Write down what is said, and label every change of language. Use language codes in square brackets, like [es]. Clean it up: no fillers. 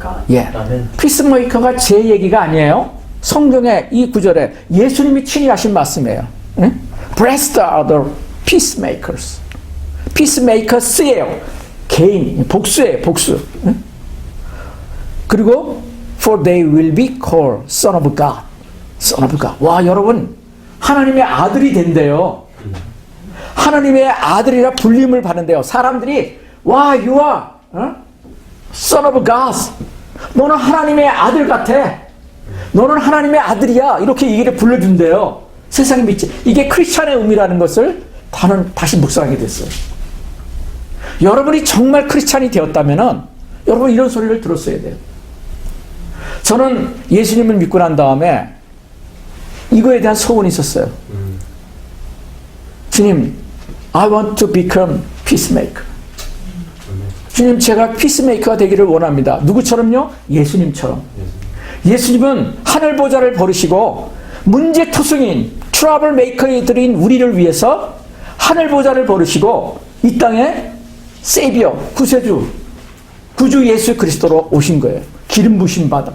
[ko] 예, 피스메이커가 제 얘기가 아니에요. 성경의 이 구절에 예수님이 친히 하신 말씀이에요. 응? [en] Blessed are the peacemakers. [ko] peacemakers예요. 개인, 복수예요, 복수. 응? 그리고 [en] for they will be called son of God. son of God. [ko] 와, 여러분, 하나님의 아들이 된대요. 하나님의 아들이라 불림을 받는데요. 사람들이 와, [en] you are son of God. [ko] 너는 하나님의 아들 같아. 너는 하나님의 아들이야. 이렇게 얘기를 불러준대요. 세상이 믿지. 이게 크리스찬의 의미라는 것을 다시 묵상하게 됐어요. 여러분이 정말 크리스찬이 되었다면은 여러분 이런 소리를 들었어야 돼요. 저는 예수님을 믿고 난 다음에 이거에 대한 소원이 있었어요. 주님, [en] I want to become peacemaker. [ko] 주님, 제가 피스메이커가 되기를 원합니다. 누구처럼요? 예수님처럼. 예수님은 하늘 보좌를 버리시고 문제 투성인 트러블 메이커들인 우리를 위해서 하늘 보좌를 버리시고 이 땅에 세이비어, 구세주, 구주 예수 그리스도로 오신 거예요. 기름 부심 받아.